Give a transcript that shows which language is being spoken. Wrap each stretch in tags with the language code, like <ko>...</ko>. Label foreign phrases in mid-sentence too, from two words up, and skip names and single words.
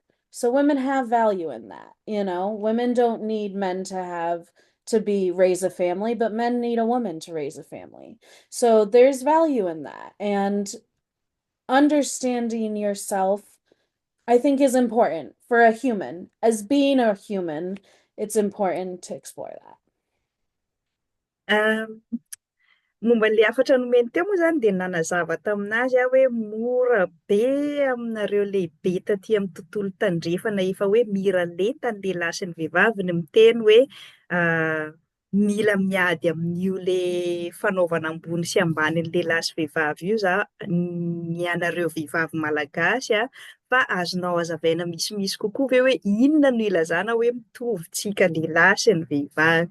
<en>So women have value in that, you know? Women don't need men to be raise a family, but men need a woman to raise a family. So there's value in that. And understanding yourself, I think, is important for a human. As being a human, it's important to explore that.</en> <mg>Um, Momba le hafatra nomeny teo moa zany de nanazava taminazy aho hoe mora be aminareo lehibe taty amin'ny tontolo tandrefana efa hoe mira lenta ny lehilahy sy ny vehivavy ny miteny hoe mila miady amin'io le fanaovana ambony sy ambany ny lehilahy sy vehivavy io za ny anareo vehivavy malagasy fa azonao hazavaina misimisy kokoa ve hoe inona no ilazana hoe mitovy tsika lehilahy sy ny vehivavy.</mg>